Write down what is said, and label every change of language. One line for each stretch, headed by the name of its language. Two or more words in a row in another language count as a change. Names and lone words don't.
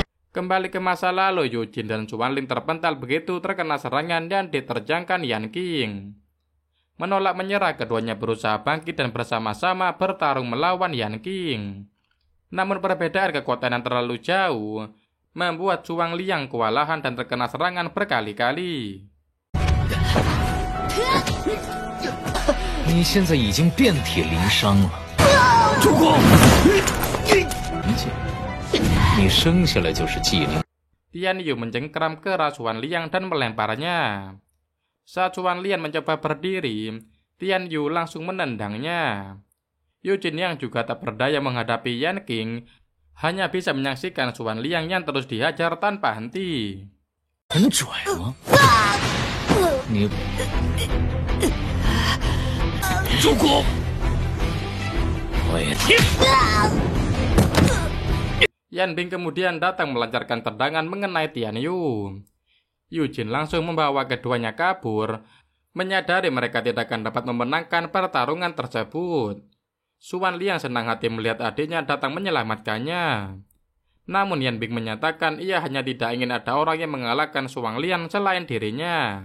Indonesian: Kembali ke masa lalu, Yujin dan Xuanling terpental begitu terkena serangan dan diterjangkan Yan Qing. Menolak menyerah, keduanya berusaha bangkit dan bersama-sama bertarung melawan Yan Qing. Namun perbedaan kekuatan yang terlalu jauh membuat Zhuang Liang kewalahan dan terkena serangan berkali-kali.
Chinese: 你现在已经遍体鳞伤了。主公，你生下来就是机灵。
Indonesian: Tian Yu mencengkeram ke arah Zhuang Liang dan melemparnya. Saat Zhuang Liang mencoba berdiri, Tian Yu langsung menendangnya. Yujin yang juga tak berdaya menghadapi Yan Qing hanya bisa menyaksikan Zhuang Liang yang terus dihajar tanpa henti.
Chinese: 很拽吗？你主公，我也
Indonesian: Yan Bing kemudian datang melancarkan tendangan mengenai Tian Yu. Yujin langsung membawa keduanya kabur, menyadari mereka tidak akan dapat memenangkan pertarungan tersebut. Zhuang Liang senang hati melihat adiknya datang menyelamatkannya. Namun Yan Bing menyatakan ia hanya tidak ingin ada orang yang mengalahkan Zhuang Liang selain dirinya.